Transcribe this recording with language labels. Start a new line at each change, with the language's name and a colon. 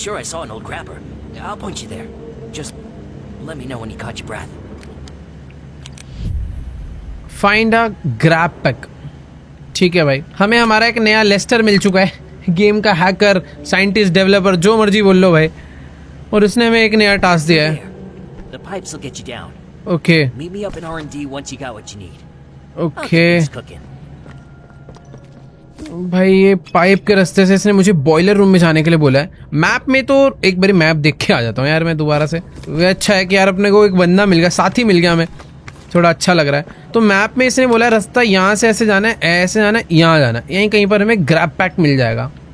English: sure I saw an old grabber. I'll point you there. Just let me know when you caught your breath. Find a grab pack.
Hindi: ठीक है भाई, हमें हमारा एक नया Lester मिल चुका है, गेम का हैकर, साइंटिस्ट, डेवलपर, जो मर्जी बोल लो भाई। और उसने हमें एक नया टास्क दिया है।
English: There. The pipes will get you down.
Hindi: Okay
English: Meet me up in R&D once you got what you need. I'll
Hindi: okay
English: keep things cooking.
Hindi: भाई ये पाइप के रास्ते से इसने मुझे बॉयलर रूम में जाने के लिए बोला है। मैप में तो एक बारी मैप देख के आ जाता हूँ यार मैं दोबारा से। वो अच्छा है कि यार अपने को एक बंदा मिल गया, साथी मिल गया, हमें थोड़ा अच्छा लग रहा है। तो मैप में इसने बोला है रास्ता यहाँ से ऐसे जाना है, ऐसे जाना है, यहाँ जाना है, यहीं कहीं पर हमें ग्रैब पैक मिल जाएगा।